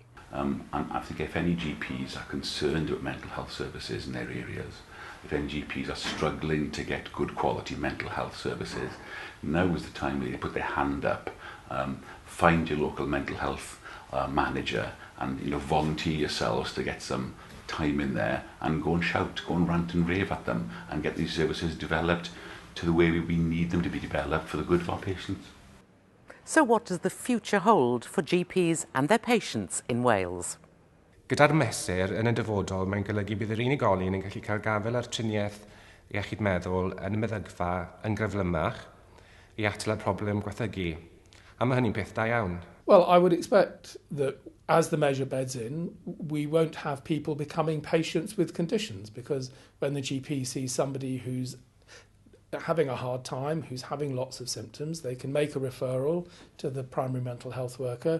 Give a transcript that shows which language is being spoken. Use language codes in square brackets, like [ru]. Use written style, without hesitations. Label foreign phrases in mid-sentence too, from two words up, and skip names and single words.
[en] And I think if any GPs are concerned about mental health services in their areas, if any GPs are struggling to get good quality mental health services, now is the time where they put their hand up, find your local mental health manager and volunteer yourselves to get some time in there and go and shout, go and rant and rave at them and get these services developed to the way we need them to be developed for the good of our patients. So what does the future hold for GPs and their patients in Wales? [cy] Gyda'r mesur yn y dyfodol, mae'n golygu bydd yr unigolyn yn gallu cael gafel ar triniaeth iechyd meddwl yn y meddygfa yn gyflymach I atal y problem gwethygu. A mae hynny'n peth da iawn. [en] Well, I would expect that as the measure beds in, we won't have people becoming patients with conditions, because when the GP sees somebody who's having a hard time, who's having lots of symptoms, they can make a referral to the primary mental health worker.